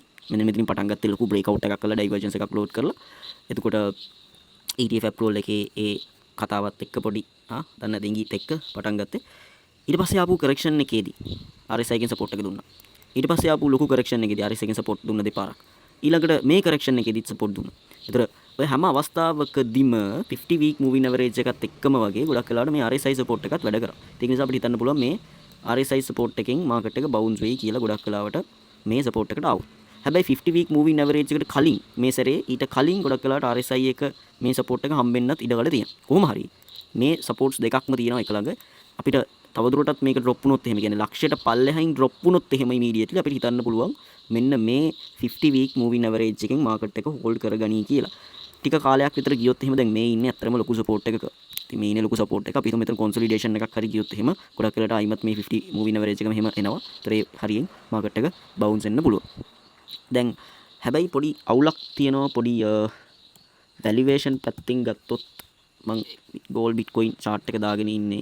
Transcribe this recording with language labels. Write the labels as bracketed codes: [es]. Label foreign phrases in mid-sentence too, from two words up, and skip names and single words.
[si] මෙන්න මෙතනින් පටන් ගත්තේ ලොකු [en] break out [si] එකක් කරලා ඩයිවර්ජන්ස් එකක් ලෝඩ් කරලා. එතකොට [en] ETF approval [si] එකේ ඒ කතාවත් එක්ක පොඩි දන්න දෙංගීත් එක්ක පටන් ගත්තේ. ඊට පස්සේ ආපු කරෙක්ෂන් එකේදී RSI එකෙන් සපෝට් එක දුන්නා. ඊට පස්සේ ආපු ලොකු කරෙක්ෂන් එකේදී RSI එකෙන් සපෝට් දුන්න දෙපාරක්. ඊළඟට මේ කරෙක්ෂන් එකේදීත් සපෝට් දුන්නා. ඒතර ඔය හැම අවස්ථාවකදීම 50 [en] week moving average [si] එකත් එක්කම වගේ ගොඩක් වෙලාවට මේ [en] RSI support [si] එකත් වැඩ කරා. ඒක නිසා අපිට හිතන්න පුළුවන් මේ [en] RSI support [si] එකෙන් මාකට් එක bounce වෙයි කියලා ගොඩක් වෙලාවට මේ support එකට ආවොත්. හැබැයි 50 [en] week moving average [si] එකට කලින් මේ සැරේ ඊට කලින් ගොඩක් වෙලාවට RSI එක මේ support එක හම්බෙන්නත් ඉඩකඩ තියෙනවා. කොහොම හරි මේ supports දෙකක්ම තියෙනවා එක ළඟ. අපිට තවදුරටත් මේක drop වුණොත් එහෙම කියන්නේ ලක්ෂයට පල්ලෙහායින් drop වුණොත් එහෙම immediately අපිට හිතන්න පුළුවන් මෙන්න මේ 50 [en] week moving average [si] එකෙන් මාකට් එක hold කරගනී කියලා. ටික කාලයක් විතර ගියොත් එහෙම දැන් මේ ඉන්නේ අත්‍තරම ලොකු support එකක. ඉතින් මේ ඉන්නේ ලොකු support එකක. අපි හිතමු මෙතන consolidation එකක් හරි ගියොත් එහෙම ගොඩක් වෙලාට ආයිමත් මේ 50 [en] moving average [si] එකම එහෙම එනවා. ඒතර ඒ හරියෙන් මාකට් එක bounce වෙන්න පුළුවන්. දැන් හැබැයි පොඩි අවුලක් තියෙනවා පොඩි valuation පැත්තෙන් ගත්තොත් මම [en] gold bitcoin chart [si] එක දාගෙන ඉන්නේ.